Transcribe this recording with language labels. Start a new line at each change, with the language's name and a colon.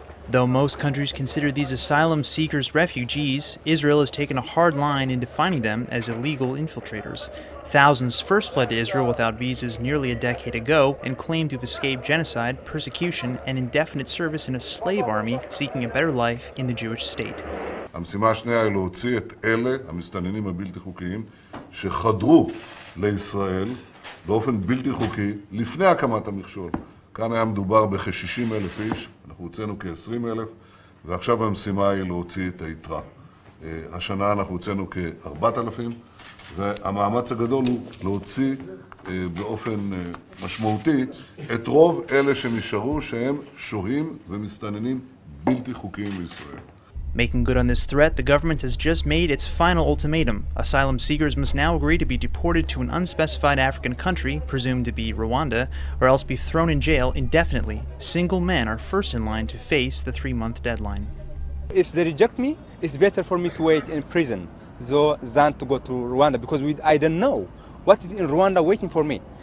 English: Though most countries consider these asylum seekers refugees, Israel has taken a hard line in defining them as illegal infiltrators. Thousands first fled to Israel without visas nearly a decade ago and claimed to have escaped genocide, persecution, and indefinite service in a slave army seeking a better life in the Jewish state.
Hebrew: המשימה השנייה היא להוציא את אלה, המסתננים הבלתי חוקיים, שחדרו לישראל באופן בלתי חוקי לפני הקמת המכשול. כאן היה מדובר בכ-60,000 איש, אנחנו הוצאנו כ-20,000, ועכשיו המשימה היא להוציא את היתרה. השנה אנחנו הוצאנו כ-4,000, והמאמץ הגדול הוא להוציא באופן משמעותי את רוב אלה שנשארו שהם שוהים ומסתננים בלתי חוקיים בישראל.
English: Making good on this threat, the government has just made its final ultimatum. Asylum seekers must now agree to be deported to an unspecified African country, presumed to be Rwanda, or else be thrown in jail indefinitely. Single men are first in line to face the 3-month deadline. If they reject me, it's better for me to wait in prison than to go to Rwanda, because I don't know what is in Rwanda waiting for me.